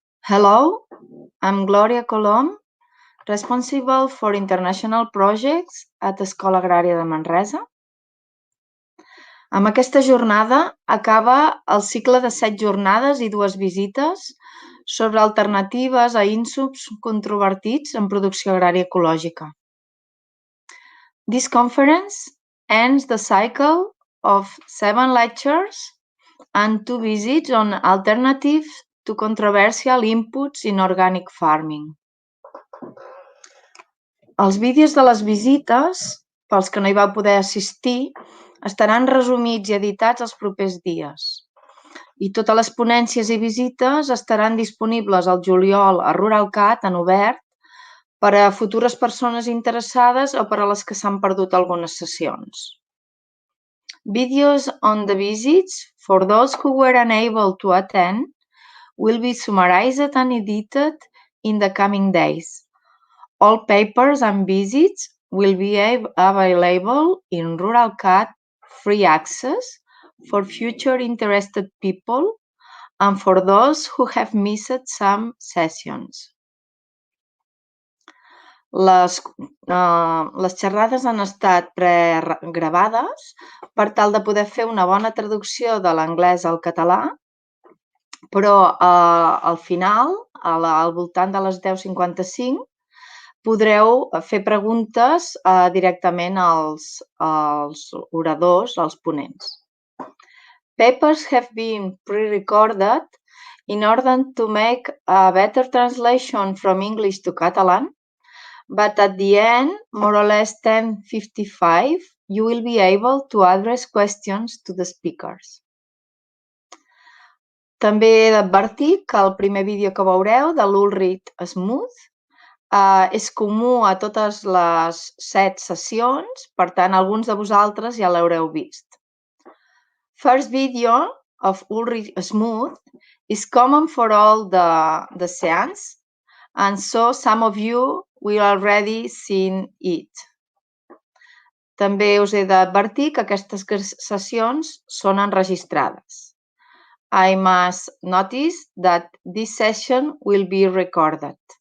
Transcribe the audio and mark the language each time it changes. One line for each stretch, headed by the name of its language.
English: Hello, I'm Glòria Colom, responsible for international projects at Escola Agrària de Manresa.
Catalan: Amb aquesta jornada acaba el cicle de 7 jornades i 2 visites sobre alternatives a insubs controvertits en producció agrària ecològica.
English: This conference ends the cycle of 7 lectures and 2 visits on alternatives to controversial inputs in organic farming.
Catalan: Els vídeos de les visites, pels que no hi vau poder assistir, estaran resumits i editats els propers dies. I totes les ponències i visites estaran disponibles al juliol a RuralCat en obert per a futures persones interessades o per a les que s'han perdut algunes sessions.
English: Videos on the visits for those who were unable to attend will be summarized and edited in the coming days. All papers and visits will be available in RuralCat free access for future interested people and for those who have missed some sessions.
Catalan: Les xerrades han estat pregravades per tal de poder fer una bona traducció de l'anglès al català, però al final, al voltant de les 10:55, podreu fer preguntes directament als oradors, als ponents.
English: Papers have been pre-recorded in order to make a better translation from English to Catalan, but at the end, more or less 10:55, you will be able to address questions to the speakers.
Catalan: També he d'advertir que el primer vídeo que veureu, de l'Ulrich Schmutz, és comú a totes les 7 sessions, per tant, alguns de vosaltres ja l'haureu vist.
English: First video of Ulrich Schmutz is common for all the seance, and so some of you will already seen it.
Catalan: També us he d'advertir que aquestes sessions són enregistrades.
English: I must notice that this session will be recorded.